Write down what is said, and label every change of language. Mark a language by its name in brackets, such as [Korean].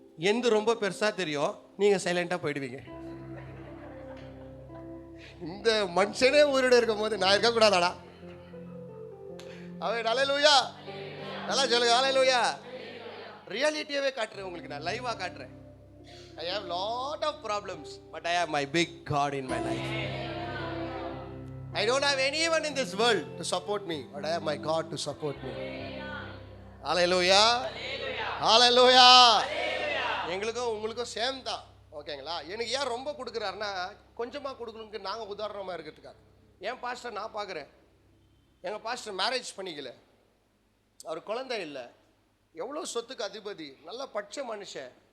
[Tamil] எந்த ரொம்ப பெருசாக தெரியும், நீங்கள் சைலண்டாக போயிடுவீங்க. இந்த மனுஷனே உயிரோட இருக்கும் போது நான் இருக்கக்கூடாதாடா? அவன் ஹல்லேலூயா. நல்லா சொல்லுங்க ஹல்லேலூயா. ரியாலிட்டியாவே காட்டுறேன் உங்களுக்கு, நான் லைவா காட்டுறேன். [English] I have lot of problems but I have my big God in my life. I don't have anyone in this world to support me but I have my God to support me. Hallelujah. Hallelujah. [Tamil] எங்களுக்கும் உங்களுக்கும் same தான், ஓகேங்களா? எனக்கு ஏன் ரொம்ப கொடுக்குறாருன்னா கொஞ்சமாக கொடுக்கணுங்க, நாங்கள் உதாரணமாக இருக்கிறதுக்காக. என் பாஸ்டர் நான் பார்க்குறேன், எங்கள் பாஸ்டர் மேரேஜ் பண்ணிக்கல, அவர் குழந்தை இல்லை, எவ்வளோ சொத்துக்கு அதிபதி, நல்ல பட்ச மனுஷன்.